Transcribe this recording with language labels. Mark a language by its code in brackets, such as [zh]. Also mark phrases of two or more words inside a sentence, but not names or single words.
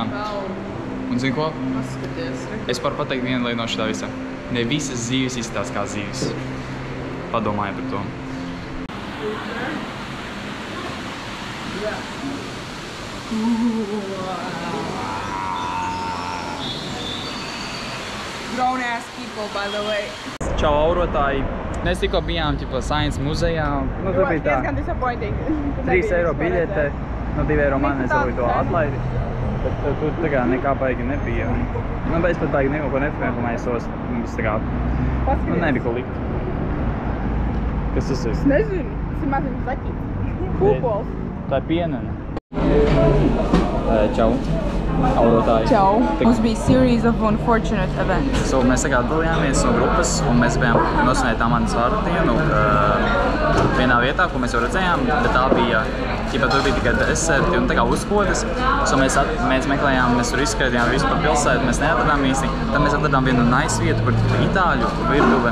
[lv] Un zini ko? Es varu pateikt vienu lietu no šitā visā. Ne visas zivis izskatās kā zivis. Padomāju par to. [en] Grown ass people, by the way. [lv] Čau, aurotāji! Mēs tikko bijām Science muzejā. Nu, tur bija tā. Diezgan disappointing. 3 eiro biļete, no 2 eiro man es varu to atlaidi. Bet tur tā kā nekā baigi nebija. Nu, bet es pat baigi neko nefilmēju sos. Viss tā kā, nu, nebija ko likt. Kas tas ir? Es nezinu. Tas ir maziņš zaķis. Kūpols. Tā ir pienene. Čau, aurotāji. Čau. Mums bija [en] series of unfortunate events. [lv] So, mēs tagad dalījāmies no grupas un mēs bijām nosvinēt Amandas vārdu dienu vienā vietā, ko mēs jau redzējām, bet tā bija, tur bija tikai deserti un tā kā uzkodas. So, mēs meklējām, mēs tur izskraidījām visu par pilsētu, mēs neatradām īsti. Tad mēs atradām vienu nice vietu, kur itāļu virtuve.